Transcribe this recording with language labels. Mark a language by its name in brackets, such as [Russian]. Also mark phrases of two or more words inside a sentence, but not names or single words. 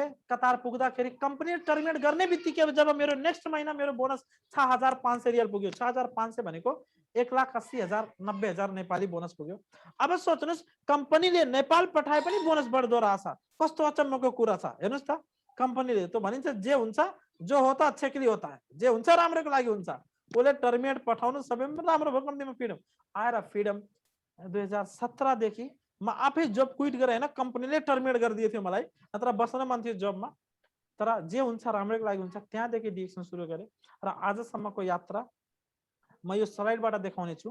[Nepali] कतार पुग्दाखेरि कम्पनी टर्मिनेट गर्ने बित्तिकै जब मेरो नेक्स्ट महिना मेरो बोनस 6500 रियाल पुग्यो। 6500 भनेको 1,80,000 90,000 नेपाली बोनस पुग्यो। अब सोच्नुस् कम्पनीले नेपाल पठाए पनि बोनस बढ्दो रहेछ। कस्तो अचम्मको कुरा छ हेर्नुस् त। कम्पनीले त भनिन्छ जे हुन्छ [Hindi] जो होता अच्छे के लिए होता है, [Nepali] जे हुन्छ राम्रोको लागि हुन्छ। उसले टर्मिनेट पठाउनु सबैमा राम्रो भयो। कम्पनीमा फ्रिडम आएर फ्रिडम 2017 देखि म आफै जब क्विट गरेँ हैन, कम्पनीले टर्मिनेट गरिदिएको थियो मलाई, नत्र बस्न मन थियो जबमा। तर जे हुन्छ राम्रोको लागि हुन्छ। त्यहाँदेखि डिएक्सन सुरु गरेँ र आजसम्मको यात्रा म यो स्लाइडबाट देखाउने छु।